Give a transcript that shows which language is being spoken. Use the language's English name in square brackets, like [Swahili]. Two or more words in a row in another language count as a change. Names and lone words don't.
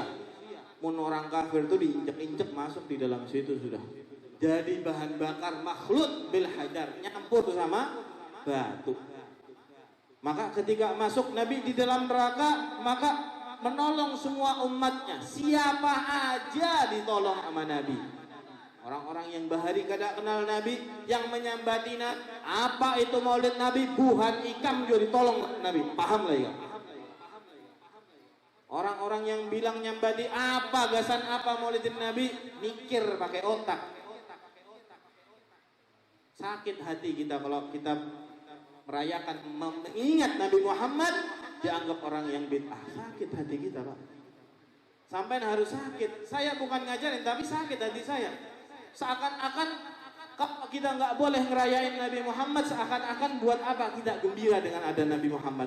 [Banjar] Mun orang kafir itu diinjek-injek masuk di dalam situ sudah. [Indonesian] Jadi bahan bakar makhluk [Arabic] bil hajar, [Indonesian] nyampur sama batu. Maka ketika masuk Nabi di dalam neraka, maka menolong semua umatnya. Siapa aja ditolong sama Nabi. [Banjar] Orang-orang yang bahari kada kenal Nabi, yang menyambati Nabi, apa itu maulid Nabi, buhan ikam juga ditolong Nabi. Paham lah ya? Orang-orang yang bilang nyambati apa, gasan apa maulidin Nabi, mikir pakai otak. [Indonesian] Sakit hati kita kalau kita merayakan mengingat Nabi Muhammad dianggap orang yang bid'ah. Sakit hati kita, Pak. Sampai harus sakit. Saya bukan ngajarin, tapi sakit hati saya. Seakan-akan kalau kita nggak boleh ngerayain Nabi Muhammad, seakan-akan buat apa kita gembira dengan ada Nabi Muhammad.